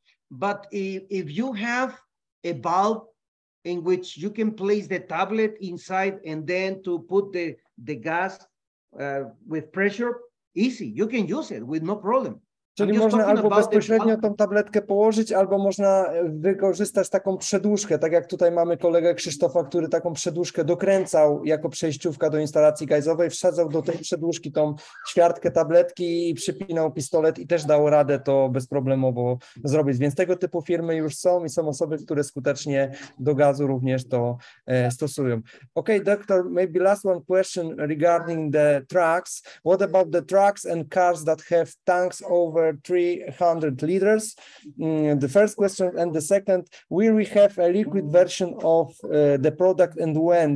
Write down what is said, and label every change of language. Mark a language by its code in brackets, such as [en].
[en] But if you have a bulb in which you can place the tablet inside and then to put the gas with pressure, easy, you can use it with no problem. [pl] Czyli można albo bezpośrednio tą tabletkę położyć, albo można wykorzystać taką przedłużkę, tak jak tutaj mamy kolegę Krzysztofa, który taką przedłużkę dokręcał jako przejściówka do instalacji gazowej, wsadzał do tej przedłużki tą ćwiartkę tabletki i przypinał pistolet i też dało radę to bezproblemowo zrobić. Więc tego typu firmy już są i są osoby, które skutecznie do gazu również to stosują. [en] Okay, doctor, maybe last one question regarding the trucks. What about the trucks and cars that have tanks over 300 liters? The first question, and the second, will we have a liquid version of the product, and when?